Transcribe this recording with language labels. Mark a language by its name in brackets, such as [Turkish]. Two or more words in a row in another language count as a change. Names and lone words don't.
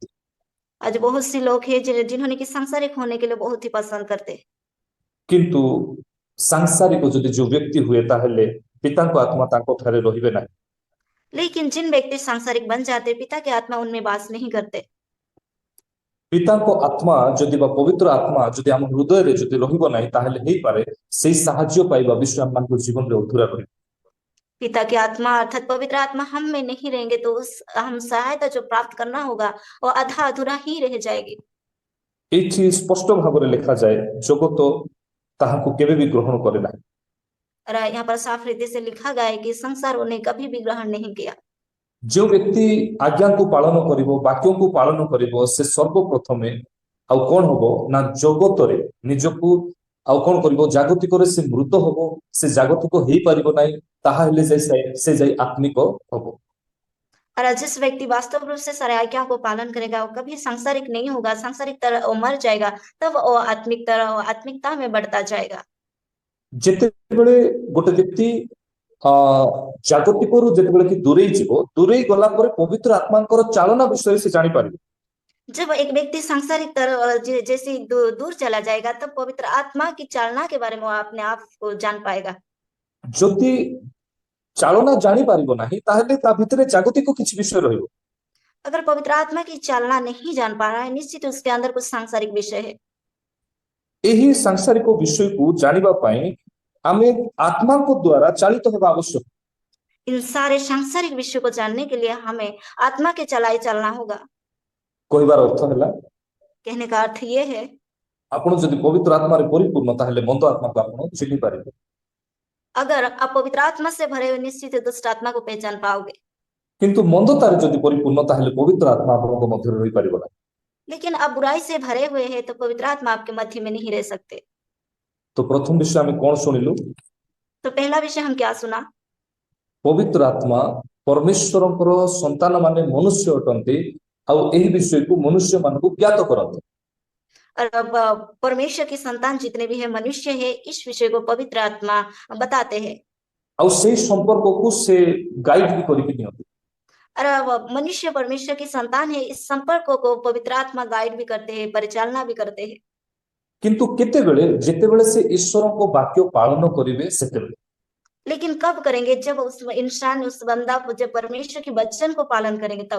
[Hindi] आज बहुत सी लोग हैं जिन्होंने कि सांसारिक होने के लिए बहुत ही पसंद करते हैं। [Odia] କିନ୍ତୁ ସାଂସାରିକ ଯଦି ଜୋ ବ୍ୟକ୍ତି ହୁଏ ତାହେଲେ ପିତା କୋ ଆତ୍ମା ତାକୋ ଠାରେ ରହିବେ ନାହିଁ। [Hindi] लेकिन जिन व्यक्ति सांसारिक बन जाते, पिता की आत्मा उनमें वास नहीं करते। [Odia] ପିତାଙ୍କ ଆତ୍ମା ଯଦି ବା ପବିତ୍ର ଆତ୍ମା ଯଦି ଆମ ହୃଦୟରେ ଯଦି ରହିବ ନାହିଁ ତାହେଲେ ହେଇପାରେ ସେଇ ସାହାଯ୍ୟ ପାଇବା ବିଷୟ ଆମମାନଙ୍କ ଜୀବନରେ ଅଧୁରା ରହିବ। [Hindi] पिता की आत्मा अर्थात पवित्र आत्मा हम में नहीं रहेंगे तो उस हम सहायता जो प्राप्त करना होगा वो आधा अधूरा ही रह जाएगी। [Odia] ଏଇଠି ସ୍ପଷ୍ଟ ଭାବରେ ଲେଖାଯାଏ ଜଗତ ତାହାକୁ କେବେ ବି ଗ୍ରହଣ କରେ ନାହିଁ। [Hindi] और यहाँ पर साफ रीति से लिखा गया है कि संसार उन्हें कभी भी ग्रहण नहीं किया। [Odia] ଯେଉଁ ବ୍ୟକ୍ତି ଆଜ୍ଞାକୁ ପାଳନ କରିବ ବାକ୍ୟକୁ ପାଳନ କରିବ ସେ ସର୍ବପ୍ରଥମେ ଆଉ କଣ ହବ ନା ଜଗତରେ ନିଜକୁ ଆଉ କଣ କରିବ ଜାଗତିକରେ ସେ ମୃତ ହବ ସେ ଜାଗତିକ ହେଇପାରିବ ନାହିଁ ତାହା ହେଲେ ସେ ଯାଇ ଆତ୍ମିକ ହବ। [Hindi] और जिस व्यक्ति वास्तव रूप से सारे आज्ञाओं को पालन करेगा वो कभी सांसारिक नहीं होगा, सांसारिक तरह वो मर जाएगा, तब वो आत्मिक तरह वो आत्मिकता में बढ़ता जाएगा। [Odia] ଯେତେବେଳେ ଗୋଟେ ବ୍ୟକ୍ତି ଅ ଜାଗତିକରୁ ଯେତେବେଳେ କି ଦୂରେଇ ଯିବ ଦୂରେଇ ଗଲା ପରେ ପବିତ୍ର ଆତ୍ମାଙ୍କର ଚାଳନା ବିଷୟରେ ସେ ଜାଣିପାରିବ। [Hindi] जब एक व्यक्ति सांसारिक तरह जैसे दूर चला जाएगा तब पवित्र आत्मा की चालना के बारे में वो अपने आप को जान पाएगा। [Odia] ଯଦି ଚାଳନା ଜାଣିପାରିବ ନାହିଁ ତାହେଲେ ତା ଭିତରେ ଜାଗତିକ କିଛି ବିଷୟ ରହିବ। [Hindi] अगर पवित्र आत्मा की चालना नहीं जान पा रहा है, निश्चित उसके अंदर कुछ सांसारिक विषय है। [Odia] ଏହି ସାଂସାରିକ ବିଷୟକୁ ଜାଣିବା ପାଇଁ ଆମେ ଆତ୍ମାଙ୍କ ଦ୍ୱାରା ଚାଳିତ ହେବା ଆବଶ୍ୟକ। [Hindi] इन सारे सांसारिक विषयों को जानने के लिए हमें आत्मा के चलाए चलना होगा। [Odia] କହିବାର ଅର୍ଥ ହେଲା [Hindi] कहने का अर्थ ये है, [Odia] ଆପଣ ଯଦି ପବିତ୍ର ଆତ୍ମାରେ ପରିପୂର୍ଣ୍ଣ ତାହେଲେ ମନ୍ଦ ଆତ୍ମାକୁ ଆପଣ ଚିହ୍ନି ପାରିବେ। [Hindi] अगर आप पवित्र आत्मा से भरे हुए निश्चित ही दुष्ट आत्मा को पहचान पाओगे। [Odia] କିନ୍ତୁ ମନ୍ଦତାରେ ଯଦି ପରିପୂର୍ଣ୍ଣ ତାହେଲେ ପବିତ୍ର ଆତ୍ମା ଆପଣଙ୍କ ମଧ୍ୟରେ ରହିପାରିବ ନାହିଁ। [Hindi] लेकिन आप बुराई से भरे हुए हैं तो पवित्र आत्मा आपके मध्य में नहीं रह सकते। [Odia] ତ ପ୍ରଥମ ବିଷୟ ଆମେ କଣ ଶୁଣିଲୁ? [Hindi] तो पहला विषय हम क्या सुना? [Odia] ପବିତ୍ର ଆତ୍ମା ପରମେଶ୍ୱରଙ୍କର ସନ୍ତାନ ମାନେ ମନୁଷ୍ୟ ଅଟନ୍ତି ଆଉ ଏହି ବିଷୟକୁ ମନୁଷ୍ୟ ମାନଙ୍କୁ ଜ୍ଞାତ କରନ୍ତି। [Hindi] और अब परमेश्वर की संतान जितने भी है मनुष्य है इस विषय को पवित्र आत्मा बताते हैं। [Odia] ଆଉ ସେଇ ସମ୍ପର୍କକୁ ସେ ଗାଇଡ ବି କରିକି ନିଅନ୍ତି। [Hindi] और अब मनुष्य परमेश्वर की संतान है, इस संपर्क को पवित्र आत्मा गाइड भी करते हैं, परिचालना भी करते हैं। [Odia] କିନ୍ତୁ କେତେବେଳେ ଯେତେବେଳେ ସେ ଈଶ୍ୱରଙ୍କ ବାକ୍ୟ ପାଳନ କରିବେ ସେତେବେଳେ। [Hindi] लेकिन कब करेंगे? जब उस इंसान उस बंदा को जब परमेश्वर के वचन को पालन करेंगे तब।